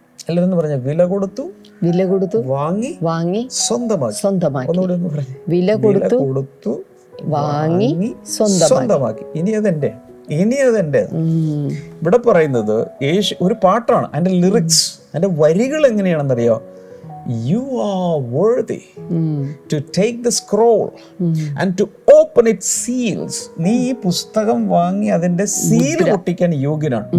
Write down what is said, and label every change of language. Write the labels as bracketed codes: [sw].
[ml] എല്ലാവരും പറഞ്ഞ വില കൊടുത്തു വാങ്ങി സ്വന്തമാക്കി. ഒന്നുകൂടെ ഒന്ന് പറഞ്ഞു. വില കൊടുത്തു വാങ്ങി സ്വന്തമാക്കി. ഇനി അതെന്റെ. ഇവിടെ പറയുന്നത് ഒരു പാട്ടാണ്. അതിന്റെ ലിറിക്സ്, അതിന്റെ വരികൾ എങ്ങനെയാണെന്നറിയോ? [en] You are worthy to take the scroll and to open its seals. [ml] നീ ഈ പുസ്തകം വാങ്ങി അതിന്റെ സീൽ പൊട്ടിക്കാൻ യോഗ്യനാണ്.